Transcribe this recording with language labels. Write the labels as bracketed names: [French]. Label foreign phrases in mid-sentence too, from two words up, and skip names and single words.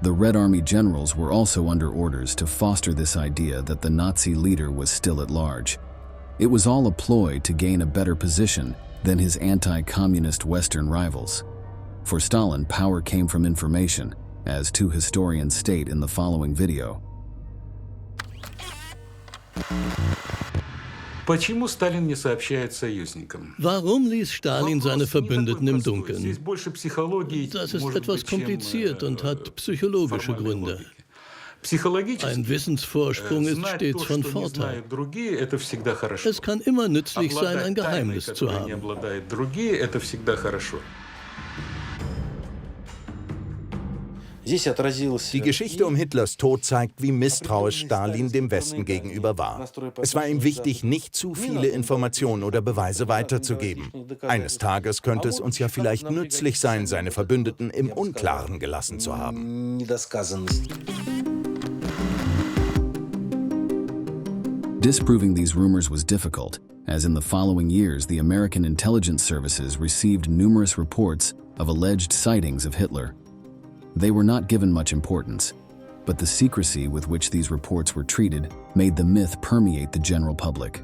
[English] The Red Army generals were also under orders to foster this idea that the Nazi leader was still at large. It was all a ploy to gain a better position than his anti-communist Western rivals. For Stalin, power came from information, as two historians state in the following video. [Russian] Почему Сталин не сообщает союзникам? [German] Warum ließ Stalin seine Verbündeten im Dunkeln? [Russian] Здесь больше психологии, [German] Das ist [Russian] может [German] etwas [Russian] быть, чем, [German] kompliziert und hat psychologische [Russian] формальной [German] Gründe. [Russian] логики. Psychologisch [German] Ein Wissensvorsprung ist stets von Vorteil. [Russian] Другие, это всегда хорошо. [German] Es kann immer nützlich sein, ein Geheimnis zu [Russian] которой не [German] haben. [Russian] обладают другие, это всегда хорошо. [German] Die Geschichte um Hitlers Tod zeigt, wie misstrauisch Stalin dem Westen gegenüber war. Es war ihm wichtig, nicht zu viele Informationen oder Beweise weiterzugeben. Eines Tages könnte es uns ja vielleicht nützlich sein, seine Verbündeten im Unklaren gelassen zu haben. [English] Disproving these rumors was difficult, as in the following years the American intelligence services received numerous reports of alleged sightings of Hitler. They were not given much importance, but the secrecy with which these reports were treated made the myth permeate the general public.